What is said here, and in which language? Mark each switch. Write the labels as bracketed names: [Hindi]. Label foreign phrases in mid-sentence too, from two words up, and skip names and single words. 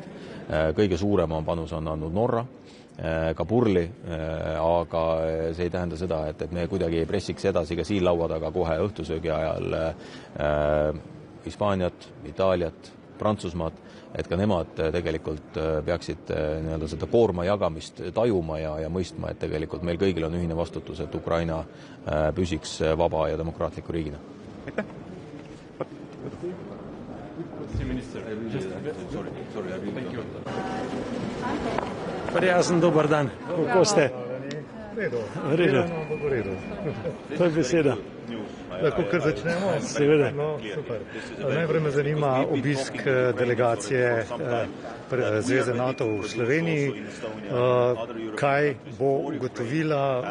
[Estonian] Kõige suurema panus on andnud Norra, ka Purli, aga see ei tähenda seda, et me kuidagi ei pressiks edasi ka siin laua taga kohe õhtusöögi ajal Hispaaniat, Itaaliat, Prantsusmaad, et ka nemad tegelikult peaksid seda koorma jagamist tajuma ja mõistma, et tegelikult meil kõigil on ühine vastutus, et Ukraina püsiks vaba ja demokraatliku riigina. Aitäh! [Slovenian] Prijazan dobar dan. Kako ste? Redo. To je beseda. Lahko kar začnemo? Seveda. No, super. Najprej me zanima obisk delegacije Zveze NATO v Sloveniji. Kaj bo ugotovila?